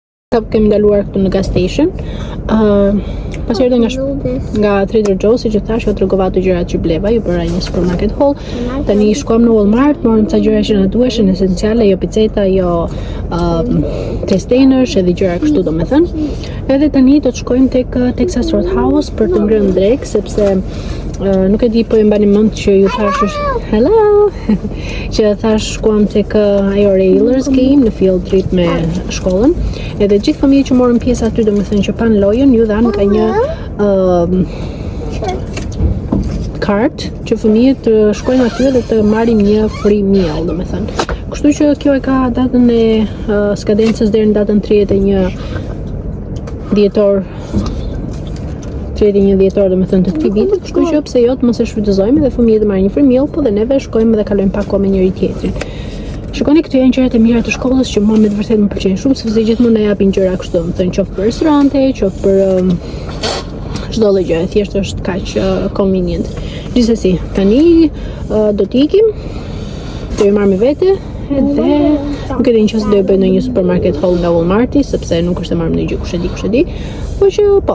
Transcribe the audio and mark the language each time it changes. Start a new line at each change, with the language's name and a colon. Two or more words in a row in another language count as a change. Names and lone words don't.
Albanian: Kemi ndaluar këtu në
English: gas station.
Albanian: Pas erdhe nga Trader Joe's, siç e thash, jo tregova ato gjërat që bleva, ju bëra një
English: supermarket haul.
Albanian: Tani shkuam në Walmart, morëm ca gjëra që na duheshin esenciale, jo piceta, jo testenësh, edhe gjëra kështu domethënë. Edhe tani do të shkojmë tek Texas Roadhouse për të ngrënë drek, sepse nuk e di po e mbani mend që ju thash hello që thash shkuam tek ajo Railers game në
English: Field Trip
Albanian: me shkollën. Edhe gjithë fëmijët që morën pjesë aty, domethënë që pan lojën, ju dhanë ka një kart që fëmijët të shkojnë aty dhe të marrin një
English: free meal,
Albanian: domethënë. Kështu që kjo e ka datën e skadencës deri në datën 31 dhjetor domethënë të këtij viti, kështu që pse jo të mos e shfrytëzojmë dhe fëmijët të marrin një
English: free meal,
Albanian: po dhe neve shkojmë dhe kalojmë pak kohë me njëri tjetrin. Shikoni, këtu janë gjërat e mira të shkollës që mua me të vërtetë më pëlqejnë shumë, sepse gjithmonë na japin gjëra kështu, domethënë qoftë për restorante, qoftë për çdo lloj gjë, thjesht është kaq convenient. Gjithsesi, tani do t'ikim, do i marr me vete, edhe nuk e di nëse do e bëj në një
English: supermarket haul
Albanian: nga Walmarti, sepse nuk është e marrë në gjë kush e di, po që po.